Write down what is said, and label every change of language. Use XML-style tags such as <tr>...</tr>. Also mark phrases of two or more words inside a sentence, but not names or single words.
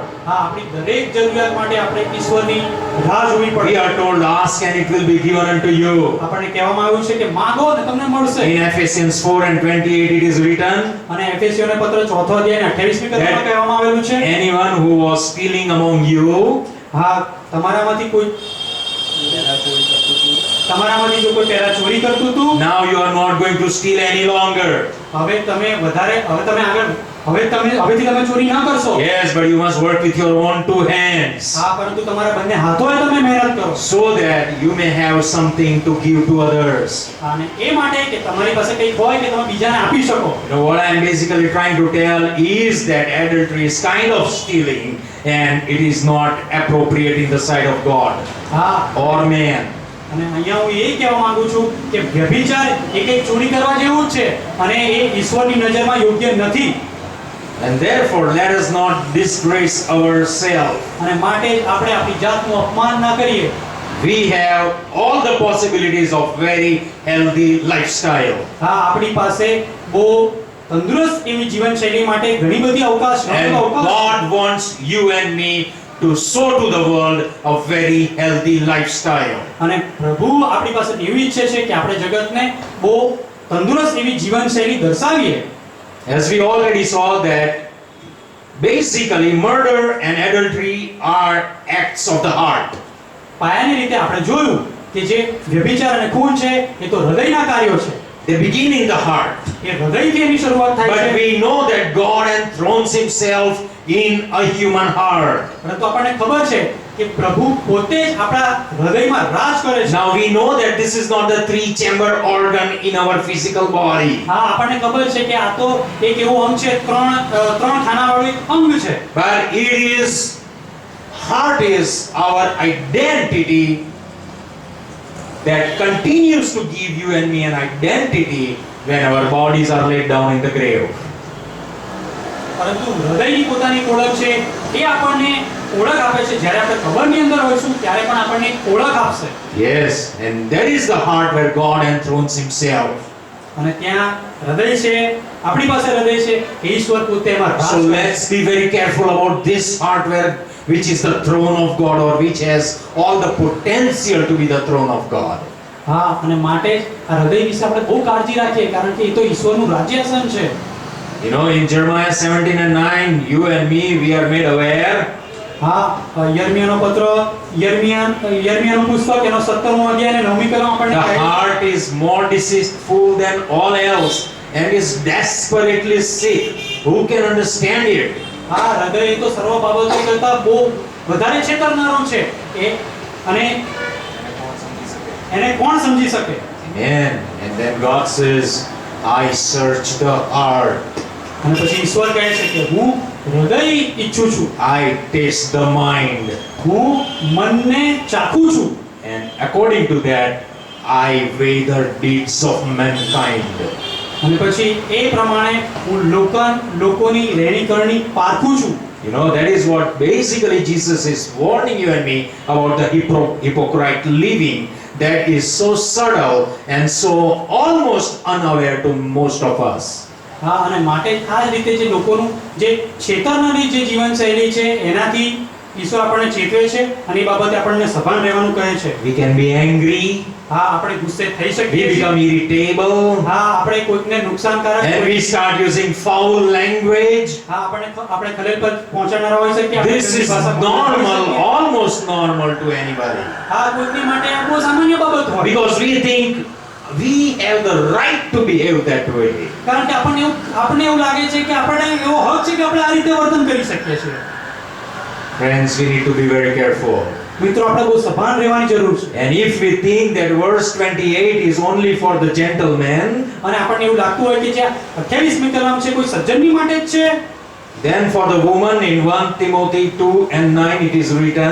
<gu>હા, આપણી દરેક જરૂરિયાત માટે આપણે ઈશ્વરની રાહ જોવી</gu> <en>We</en> <gu>પડે.</gu> <en>are told, ask and it will be given unto you.</en> <gu>આપણને કહેવામાં આવ્યું છે કે માંગો અને તમને મળશે.</gu> <en>In Ephesians 4:28 it is written,</en> <gu>અને એફેસીઓને પત્ર 4 અધ્યાય 28મી કલમમાં કહેવામાં આવેલું છે,</gu> <en>anyone who was stealing among you,</en> <gu>હા, તમારામાંથી જો કોઈ પહેલા ચોરી કરતું હતું,</gu> <en>now you are not going to steal any longer.</en> <gu>હવેથી તમે ચોરી ના કરશો.</gu> <en>Yes, but you must work with your own two hands,</en> <gu>હા, પરંતુ તમારા બંને હાથોએ તમે મહેનત કરો.</gu> <en>so that you may have something to give to others.</en> <gu>અને એ માટે કે તમારી પાસે કંઈક હોય કે તમે બીજાને આપી શકો.</gu> <en>What I am basically trying to tell is that adultery is kind of stealing, and it is not appropriate in the sight of God</en> <gu>હા,</gu> <en>or man.</en> <gu>અને અહીંયા હું એ કહેવા માંગુ છું કે વ્યભિચાર એ કંઈક ચોરી કરવા જેવું જ છે અને એ ઈશ્વરની નજરમાં યોગ્ય નથી.</gu> <en>And therefore, let us not disgrace ourselves.</en> <gu>અને માટે જ આપણે આપણી જાતનું અપમાન ના કરીએ.</gu> <en>We have all the possibilities of very healthy lifestyle.</en> <gu>હા, આપણી પાસે બહુ તંદુરસ્ત એવી જીવનશૈલી માટે ઘણી બધી અવકાશ</gu> <en>And</en> <gu>છે.</gu> <en>God wants you and me to show to the world a very healthy lifestyle.</en> <gu>અને પ્રભુ આપણી પાસે એવી ઈચ્છે છે કે આપણે જગતને બહુ તંદુરસ્ત એવી જીવનશૈલી દર્શાવીએ.</gu> <en>As we already saw that basically murder and adultery are acts of the heart.</en> <gu>પાયાની રીતે આપણે જોયું કે જે વ્યભિચાર અને ખૂન છે એ તો હૃદયના કાર્યો છે.</gu> <en>They begin in the heart.</en> <gu>એ હૃદયથી એની શરૂઆત થાય</gu> <en>But</en> <gu>છે.</gu> <en>we know that God enthrones himself in a human heart.</en> <gu>પરંતુ આપણને ખબર છે કે પ્રભુ પોતે જ આપણા હૃદયમાં રાજ કરે છે.</gu> <en>Now we know that this is not the three-chamber organ in our physical body.</en> <gu>હા, આપણને ખબર છે કે આ તો એક એવું અંગ છે, ત્રણ ખાનાવાળું એક અંગ છે.</gu> <en>But heart is our identity that continues to give you and me an identity when our bodies are laid down in the grave.</en> <gu>પરંતુ હૃદયની પોતાની ઓળખ છે, એ આપણને ઓળખ આપે છે. જ્યારે આપણે કબરની અંદર હોઈશું ત્યારે પણ આપણને એક ઓળખ આપશે.</gu> <en>Yes, and that is the heart where God enthrones himself.</en> <gu>અને ત્યાં હૃદય છે, આપણી પાસે હૃદય છે, કે ઈશ્વર પોતે એમાં રાજ</gu> <en>So</en> <gu>કરે છે.</gu> <en>let's be very careful about this heart which is the throne of God, or which has all the potential to be the throne of God.</en> <gu>હા, અને માટે જ આ હૃદય વિશે આપણે બહુ કાળજી રાખીએ, કારણ કે એ તો ઈશ્વરનું રાજ્યાસન છે.</gu> <en>You know, in Jeremiah 17:9, you and me, we are made aware</en> <gu>હા, યર્મિયાનો પત્ર, યર્મિયાનું પુસ્તક એનો 17મો અધ્યાય અને 9મી કલમ આપણને</gu> <en>the</en> <gu>કહે છે,</gu> <en>heart is more deceitful than all else and is desperately sick. Who can understand it?</en> <gu>હા, હૃદય એ તો સર્વ બાબતો કરતા બહુ વધારે છેતરનારું છે. અને એને કોણ સમજી શકે?</gu> <en>Amen. And then God says, I search the heart.</en> <gu>અને પછી ઈશ્વર કહે છે કે હું હૃદય ઈચ્છું છું,</gu> <en>I taste the mind.</en> <gu>હું મનને ચાખું છું.</gu> <en>And according to that, I weigh the deeds of mankind.</en> <gu>અને પછી એ પ્રમાણે હું લોકોની રહેણી કરણી પારખું છું.</gu> <en>You know, that is what basically Jesus is warning you and me about the hypocrite living that is so subtle and so almost unaware to most of us.</en> <gu>હા, અને માટે આ જ રીતે જે લોકોનું જે છેતરનારી જે જીવનશૈલી છે એનાથી ઈશ્વર આપણને ચેતવે છે અને એ બાબતે આપણને સભાન રહેવાનું કહે છે.</gu> <en>We can be angry,</en> <gu>હા, આપણે ગુસ્સે થઈ</gu> <en>we</en> <gu>શકીએ છીએ.</gu> <en>become irritable,</en> <gu>હા, આપણે કોઈકને નુકસાનકારક</gu> <en>and we start using foul language.</en> <gu>હા, આપણે ખલેલ પર પહોંચાડનારા હોઈ શકીએ. આપણે</gu> <en>This</en> <gu>ગંદી</gu> <en>is</en> <gu>ભાષા બોલી</gu> <en>normal,</en> <gu>શકીએ.</gu> <en>almost normal to anybody.</en> <gu>હા, કોઈકની માટે આ બહુ સામાન્ય બાબત હોય.</gu> <en>Because we think we have the right to behave that way.</en> <gu>કારણ કે આપણને એવું લાગે છે કે આપણે એવો હક છે કે આપણે આ રીતે વર્તન કરી શકીએ છીએ.</gu> <en>Friends, we need to be very careful.</en> <gu>મિત્રો, આપણે બહુ સભાન રહેવાની જરૂર છે.</gu> <en>And if we think that verse 28 is only for the gentleman,</en> <gu>અને આપણને એવું લાગતું હોય કે જે 28મી કલમ છે કોઈ સજ્જનની માટે જ છે,</gu> <en>then for the woman in 1 Timothy 2:9 it is written,</en>